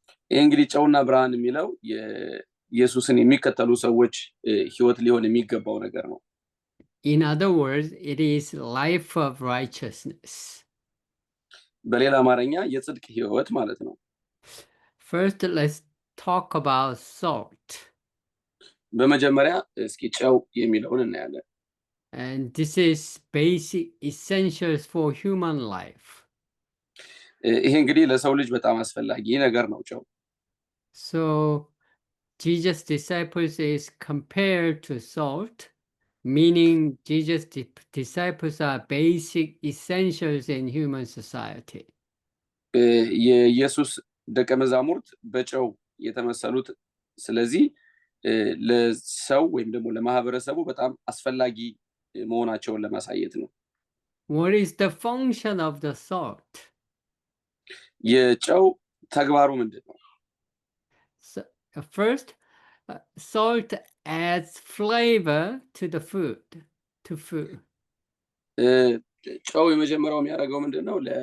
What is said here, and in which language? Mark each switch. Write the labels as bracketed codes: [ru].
[am] እንግዲህ ጨውና ብርሃን የሚለው ኢየሱስን የሚከተሉ ሰዎች ህይወት ሊሆን የሚገባው ነገር ነው። [en] In other words, it is life of righteousness. [am] በሌላ አማርኛ የጽድቅ ህይወት ማለት ነው። [en] First, let's talk about salt. [am] በመጀመሪያ እስኪ ጨው የሚለውን እናያለን። [en] And this is basic essentials for human life. [am] ይሄ እንግዲህ ለሰው ልጅ በጣም አስፈላጊ ነገር ነው ጨው። [en] So Jesus' disciples is compared to salt, meaning Jesus' disciples are basic essentials in human society. [am] የኢየሱስ ደቀ መዛሙርት በጨው የተመሰሉት ስለዚህ ለሰው ወይም ደግሞ ለማህበረሰቡ በጣም አስፈላጊ መሆናቸውን ለማሳየት ነው። [en] What is the function of the salt? [am] የጨው ተግባሩ ምንድነው? [en] So, first, salt adds flavor to the food, to food. [am] ጨው የመጀመሪያው የሚያደርገው ምንድነው?